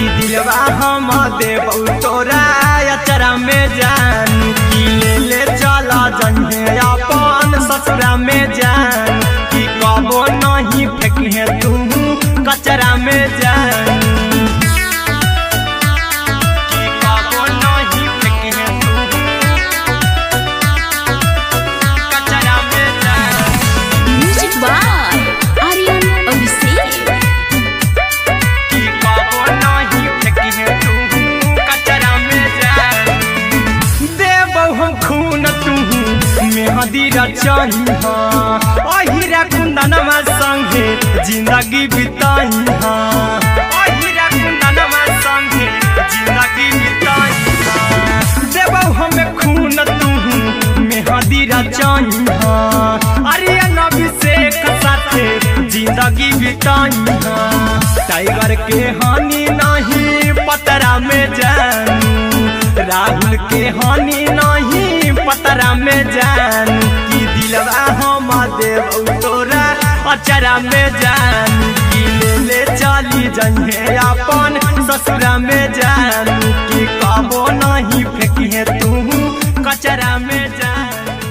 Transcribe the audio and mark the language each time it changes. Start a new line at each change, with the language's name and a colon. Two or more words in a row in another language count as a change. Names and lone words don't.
Bhojpuri: दिलवा हम देबू तोरा अचरा में जानू की ले चला जइहे अपन ससुरा में जानू की कबो नहीं फेंके तू कचरा में जानू की कबो नहीं फेंके तू कचरा में जानू
English: music by आर्यन अभिषेक।
Bhojpuri: की कबो नहीं फेंके तू कचरा में जानू देबो हम खून तू मेहंदी रचइहा अहिरा कुंदनमा संगे जिंदगी बिताइहा अहिरा कुंदनमा संगे जिंदगी बिताइहा देबो हम खून तू मेहंदी रचइहा आर्यन अभिषेक साथे जिंदगी बिताइहा टाइगर के हानि नहीं पतरा में जानू राहुल के हानि नहीं पतरा में जानू की दिलवा हम देबू तोरा अचरा में जानू की ले चली जइहे अपन ससुरा में जानू की कबो नहीं फेंके तू कचरा में जानू